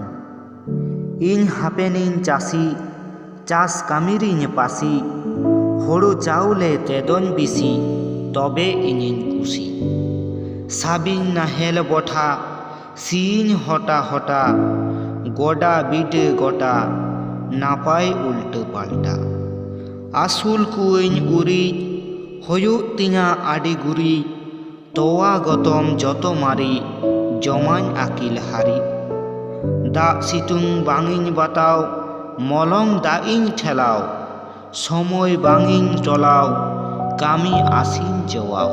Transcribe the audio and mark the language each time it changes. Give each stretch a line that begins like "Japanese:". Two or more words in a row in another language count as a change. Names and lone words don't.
Santali: ইñ হাপেনিñ চাষি চাষ কামিরিñ পাশি হড়ু চাউলে তেদন বিশি তবে ইñিñ কুশি। সাবিñ নাহেল বঠা সিñ হটা হটা গডা বিটে গটা নাপাই
Bangla: উল্টো পাল্টা।
Santali: আসুল কুইñ উরিj ᱦᱩᱭᱩᱜ ᱛᱤᱧᱟ ᱟᱹᱰᱤ ᱜᱩᱨᱤᱡ ᱛᱚᱣᱟ ᱜᱚᱛᱚᱢ ᱡᱚᱛᱚ ᱢᱟᱨᱤ ᱡᱚᱢᱟᱧ ᱟᱹᱠᱤᱞ ᱦᱟᱹᱨᱤᱡ᱾ ᱫᱟᱜ ᱥᱤᱛᱩᱝ ᱵᱟᱝᱤᱧ ᱵᱟᱛᱟᱣ ᱢᱚᱞᱚᱝ ᱫᱟᱜ ᱤᱧ ᱴᱷᱮᱞᱟᱣ ᱥᱚᱢᱚᱭ ᱵᱟᱝᱤᱧ ᱴᱚᱞᱟᱣ ᱠᱟᱹᱢᱤ ᱟᱥᱤᱧ ᱡᱚᱣᱟᱣ᱾